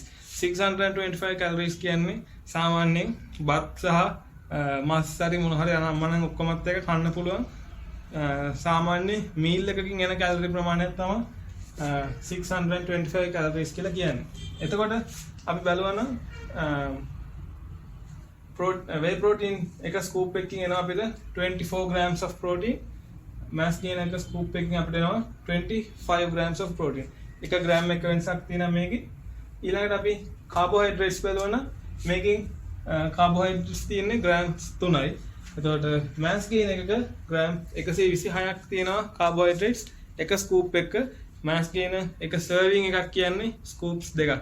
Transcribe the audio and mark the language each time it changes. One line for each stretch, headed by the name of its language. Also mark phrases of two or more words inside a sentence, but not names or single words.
Sinhala: 625 කැලරීස් කියන්නේ සාමාන්‍යයෙන් බත් සහ මස් හරි මොන හරි අනම්මනම් ඔක්කොමත් එක කන්න පුළුවන් සාමාන්‍ය මීල් එකකින් එන කැලරි ප්‍රමාණයක් තමයි 625 කැලරීස් කියලා කියන්නේ. එතකොට අපි බලනවා නම්
English: whey protein
Sinhala: එක ස්කූප් එකකින් එනවා අපිට
English: 24 grams of protein. mass gainer
Sinhala: එක ස්කූප් එකකින් අපිට එනවා
English: 25 grams of protein.
Sinhala: එක ග්‍රෑම් එක වෙනසක් තියෙනවා මේකේ. ඊළඟට අපි කාබෝහයිඩ්‍රේට්ස් බලනවා නම් මේකෙන් කාබෝහයිඩ්‍රේට්ස් තියෙන්නේ ග්‍රෑම්ස් 3යි. එතකොට
English: mass gainer
Sinhala: එකක ග්‍රෑම් 126ක් තියෙනවා කාබෝහයිඩ්‍රේට්ස් එක ස්කූප් එකක.
English: mass gainer
Sinhala: එක සර්විං එකක් කියන්නේ ස්කූප්ස් දෙකක්.